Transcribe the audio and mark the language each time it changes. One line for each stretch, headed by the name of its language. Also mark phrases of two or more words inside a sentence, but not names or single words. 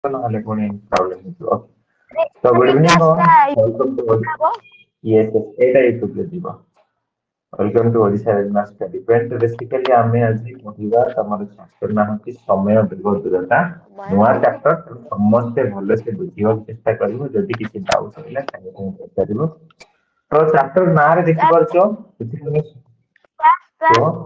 Odia: ନହେଲେ ପୁଣି ପ୍ରୋବ୍ଲେମ ହେଇଯିବ।
English: So good evening all. Welcome to yes,
Odia: ଏଇଟା ୟୁଟ୍ୟୁବରେ ଯିବ।
English: Welcome to Odisha Advanced Study Point.
Odia: Basically ଆମେ ଆଜି କହିବା ତମର ଚାପ୍ଟର ନାଁ ହେଉଛି ସମୟ ବେଗ ଦୂରତା। ନୂଆ ଚାପ୍ଟର ସମସ୍ତେ ଭଲସେ ବୁଝିବାକୁ ଚେଷ୍ଟା କରିବ। ଯଦି କିଛି ଡାଉଟ୍ ରହିଲା ସାଙ୍ଗେ ସାଙ୍ଗେ ପଚାରିବ। ତ ଚାପ୍ଟର ନାଁରେ ଦେଖିପାରୁଛ କୁହ।